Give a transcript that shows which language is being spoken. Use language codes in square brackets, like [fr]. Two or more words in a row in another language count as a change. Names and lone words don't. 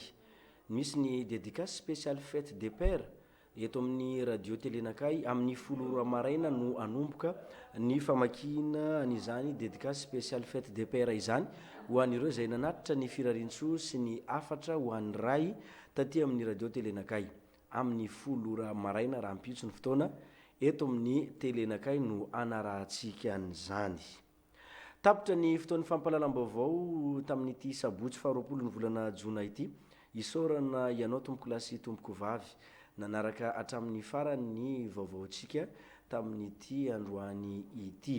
[mg] Misy ny [fr] dédicace spéciale fête des pères [mg] eto amin'ny radio telenakay amin'ny 10 maraina no anomboka ny famakina an'izany [fr] dédicace spéciale fête des pères [mg] izany ho an'ireo izay nanatitra ny firarintso sy ny afatra ho an'ny ray taty amin'ny radio telenakay amin'ny 10 maraina raha mpitso ny fotoana eto amin'ny telenakay no anarahantsika an'izany. Tapitra ny fotoan'ny fampahalalam-baovao tamin'ity sabotsy 20 ny volana jona ity isorana ianao tompoko lasy tompoko vavy nanaraka hatramin'ny farany vaovaontsika tamin'ity androany ity.